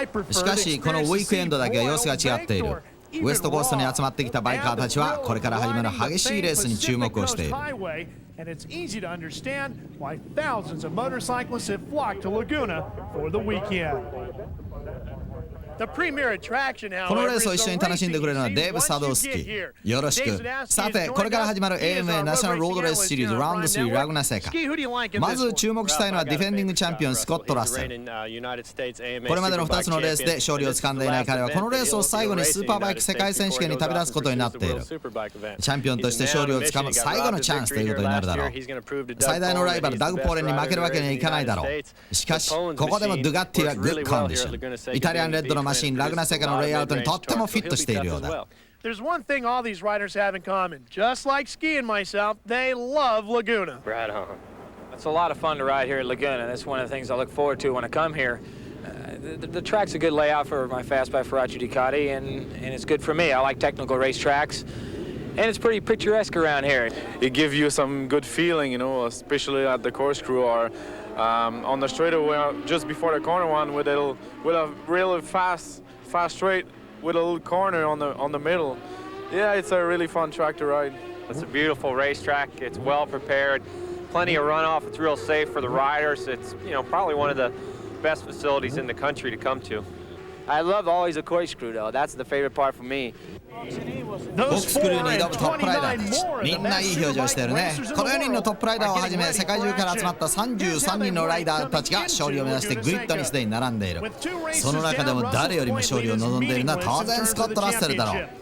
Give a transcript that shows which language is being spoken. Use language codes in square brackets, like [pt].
[ja] しかしこのウィークエンドだけは様子が違っている。ウエストコーストに集まってきたバイカーたちはこれから始まる激しいレースに注目をしている。 [en] And it's easy to understand why thousands of motorcyclists have flocked to Laguna for the weekend. [ja] このレースを一緒に楽しんでくれるのはデーブ・サドウスキー。よろしく。さて、これから始まる AMA ナショナルロードレースシリーズ Round3 ラグナセカ。まず注目したいのはディフェンディングチャンピオンスコット・ラッセル。これまでの2つのレースで勝利をつかんでいない彼はこのレースを最後にスーパーバイク世界選手権に旅立つことになっている。チャンピオンとして勝利をつかむ最後のチャンスということになるだろう。最大のライバルダグ・ポーレンに負けるわけにはいかないだろう。しかしここでもドゥガッティはグッドコンディション。イタリアンレッドのマシンラグナセカのレイアウトにとってもフィットしているようだ。 [en] There's one thing all these riders have in common. Just like Ski and myself, they love Laguna. Right on. It's a lot of fun to ride here at Laguna. That's one of the things I look forward to when I come here. The track's a good layout for my Fastback Ferracci Ducati, and it's good for me. I like technical race tracks. And it's pretty picturesque around here. It gives you some good feeling, you know, especially at the corkscrew or on the straightaway just before the corner one with a really fast straight with a little corner on the middle. Yeah, it's a really fun track to ride. It's a beautiful racetrack. It's well prepared. Plenty of runoff. It's real safe for the riders. It's, you know, probably one of the best facilities in the country to come to. I love always a corkscrew though. That's the favorite part for me. [ja] コックスクリューに挑むトップライダーたち、みんないい表情してるね。この4人のトップライダーをはじめ世界中から集まった33人のライダーたちが勝利を目指してグリッドにすでに並んでいる。その中でも誰よりも勝利を望んでいるのは当然スコット・ラッセルだろう。